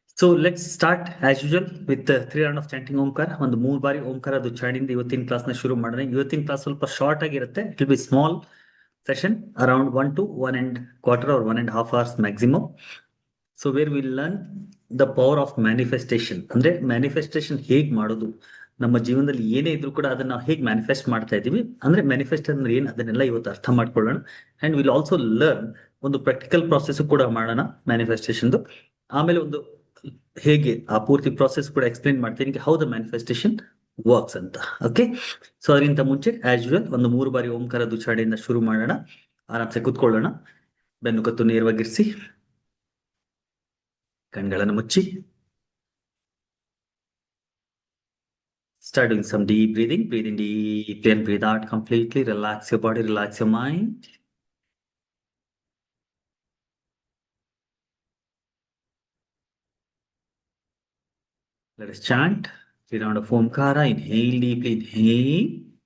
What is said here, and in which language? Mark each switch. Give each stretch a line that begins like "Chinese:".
English: So let's start as usual with the 3 round of chanting Omkar.
Kannada: ಒಂದು 3 ಬಾರಿ ಓಂಕಾರ ಉಚ್ಚಾರಣೆಯಿಂದ ಇವತ್ತಿನ ಕ್ಲಾಸ್ನ ಶುರು ಮಾಡೋಣ. ಇವತ್ತಿನ ಕ್ಲಾಸ್ ಸ್ವಲ್ಪ ಶಾರ್ಟ್ ಆಗಿರುತ್ತೆ.
English: It will be small session around 1 to 1.25 or 1.5 hours maximum. So where will learn the power of manifestation.
Kannada: ಅಂದ್ರೆ ಮ್ಯಾನಿಫೆಸ್ಟೇಷನ್ ಹೇಗ್ ಮಾಡೋದು, ನಮ್ಮ ಜೀವನದಲ್ಲಿ ಏನೇ ಇದ್ರೂ ಕೂಡ ಅದನ್ನ ನಾವು ಹೇಗೆ ಮ್ಯಾನಿಫೆಸ್ಟ್ ಮಾಡ್ತಾ ಇದೀವಿ, ಅಂದ್ರೆ ಮ್ಯಾನಿಫೆಸ್ಟ್ ಅಂದ್ರೆ ಏನ್, ಅದನ್ನೆಲ್ಲ ಇವತ್ತು ಅರ್ಥ ಮಾಡ್ಕೊಳ್ಳೋಣ.
English: and will also learn
Kannada: ಒಂದು
English: practical process
Kannada: ಕೂಡ ಮಾಡೋಣ
English: Manifestation.
Kannada: ಆಮೇಲೆ ಒಂದು ಹೇಗೆ ಆ ಪೂರ್ತಿ ಪ್ರಾಸೆಸ್ ಕೂಡ ಎಕ್ಸ್ಪ್ಲೇನ್ ಮಾಡ್ತೀನಿ,
English: how the manifestation works
Kannada: ಅಂತ. ಓಕೆ, ಸೊ ಅದಕ್ಕಿಂತ ಮುಂಚೆ
English: as usual
Kannada: ಒಂದು 3 ಬಾರಿ ಓಂಕಾರದ ಉಚ್ಚಾರಣೆಯಿಂದ ಶುರು ಮಾಡೋಣ. ಆರಾಮ್ಸೆ ಕೂತ್ಕೊಳ್ಳೋಣ. ಬೆನ್ನು ಕತ್ತು ನೇರವಾಗಿರಿಸಿ, ಕಣ್ಗಳನ್ನು ಮುಚ್ಚಿ.
English: Start doing some deep breathing. Breathe in deeply and breathe out completely. Relax your body, relax your mind. Let us chant 3 round of Omkara. Inhale deeply, inhale.